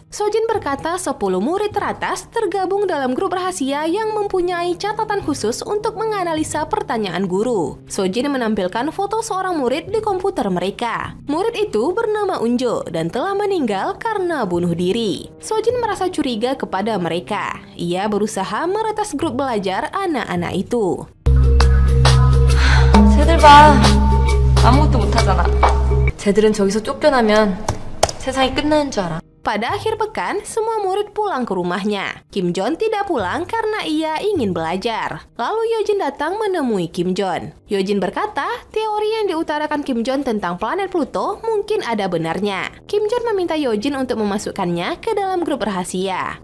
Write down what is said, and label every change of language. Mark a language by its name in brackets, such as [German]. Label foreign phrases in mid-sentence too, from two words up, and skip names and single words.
[Indonesian] Sojin berkata 10 murid teratas tergabung dalam grup rahasia yang mempunyai catatan khusus untuk menganalisa pertanyaan guru. Sojin menampilkan foto seorang murid di komputer mereka. Murid itu bernama Unjo dan telah meninggal karena bunuh diri. Sojin merasa curiga kepada mereka. Ia berusaha meretas grup belajar anak-anak itu. [Korean] 쟤들 봐. 아무것도 못하잖아. 쟤들은 저기서 쫓겨나면 세상이 끝나는 줄 알아. [Indonesian] Pada akhir pekan, semua murid pulang ke rumahnya. Kim Jon tidak pulang karena ia ingin belajar. Lalu Yojin datang menemui Kim Jon. Yojin berkata, teori yang diutarakan Kim Jon tentang planet Pluto mungkin ada benarnya. Kim Jon meminta Yojin untuk memasukkannya ke dalam grup rahasia.